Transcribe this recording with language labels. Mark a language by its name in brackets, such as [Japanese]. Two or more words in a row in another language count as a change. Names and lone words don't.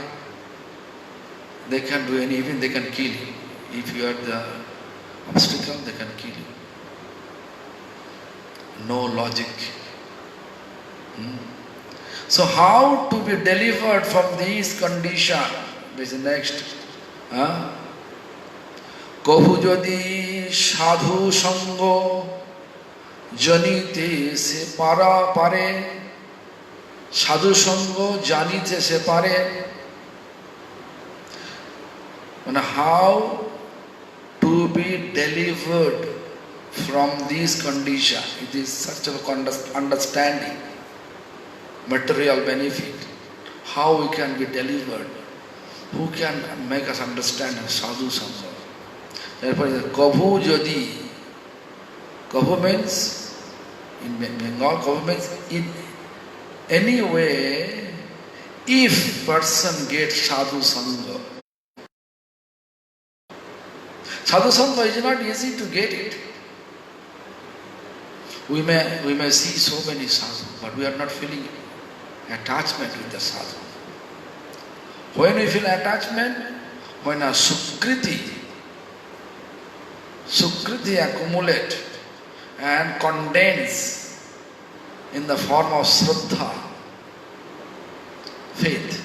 [English] They can do even they can kill you. If you are the obstacle, they can kill you. No logic. So how to be delivered from these conditions? This is next. [Bangla] কহু যদি সাধু সঙ্গ জানিতে সে পারা পারে. সাধু সঙ্গ জানিতে সে পারে. [English] And how to be delivered from these conditions? It is such a understanding. Material benefit. How we can be delivered? Who can make us understand [Bangla] সাধু সঙ্গ? [English] Therefore, [Bangla] কভু যদি. [English] Kabhu means, in Bengal, kabhu means in any way, if person gets [Bangla] সাধু সঙ্গ. সাধু সঙ্গ [English] is not easy to get it. We may see so many sadhu, but we are not feeling attachment with the sadhu. When we feel attachment, when a sukriti accumulate and condense in the form of shraddha, faith.